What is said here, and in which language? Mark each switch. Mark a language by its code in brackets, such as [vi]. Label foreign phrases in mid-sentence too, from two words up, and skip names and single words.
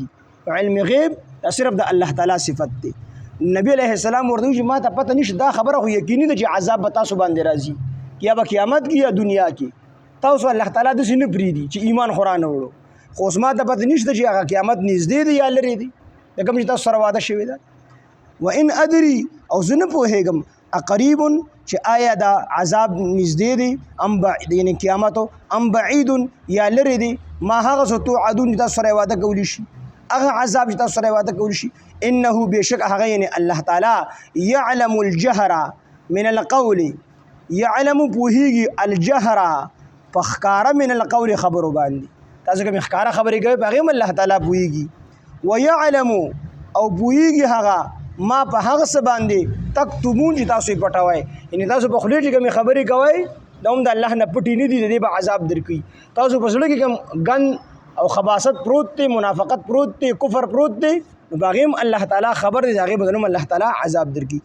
[ps] علم غیب دا صرف د الله تعالی صفت دی. نبی [ar] علیه السلام [ps] ورته وایي چې ما ته پته نشته دا خبره خو یقیني ده چې عذاب به تاسو باندې راځي یا به قیامت کې یا دنیا کې تاسو الله تعالی داسې نه پرېږدي چې ایمان خو رانه وړو خو اوس ما ته پته نشته چې هغه قیامت نږدې دی یا لرې دی د کوم چې تاسو سره وعده شوې ده. [ar] وإن ادري [ps] او زه نه پوهېږم اقریب چې آیا دا عذاب نږدې دی [ar] ام بعید [ps] یعنی قیامت [ar] ام بعید [ps] یا لرې دی ما هغه څه توعدون چې تاسو سره وعده کولی شي هغه عذاب چې تاسو سره وعده کولی شي. انه بېشک هغه یعنی الله تعالی [ar] یعلم الجهر من القول [ps] یعلم پوهیږي الجهر په ښکاره [ar] من القول [ps] خبرو باندې تاسو کوم ښکاره خبرې کوي په هغې هم الله تعالی پوهیږي. ویعلم او پوهیږي هغه ما په هغه څه باندې تکتمون چې تاسو یې پټوئ یعنې تاسو په خولې چې کومې خبرې کوئ دا هم د الله نه پټې نه دي د دې به عذاب درکوي. تاسو په زړه کې کوم ګن او خباثت پروت دی منافقت پروت دی کفر پروت دی نو په هغې هم الله تعالی خبر دی د هغې بدل هم الله تعالی عذاب درکوي.